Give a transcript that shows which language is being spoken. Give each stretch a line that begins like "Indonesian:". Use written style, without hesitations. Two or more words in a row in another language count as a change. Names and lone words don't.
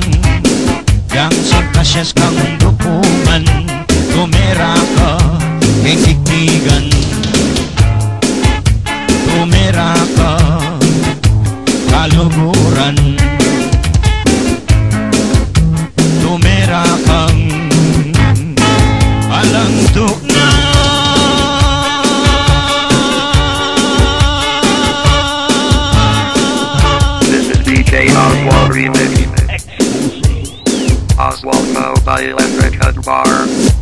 Pampanga: Yang singkasyas kang dukungan, tumera ka ing tiktigan. Tumera ka kaluguran, tumera kang alang tuknang.
English: This is DJ Oswald remix. Oswald Mobile and Record Bar.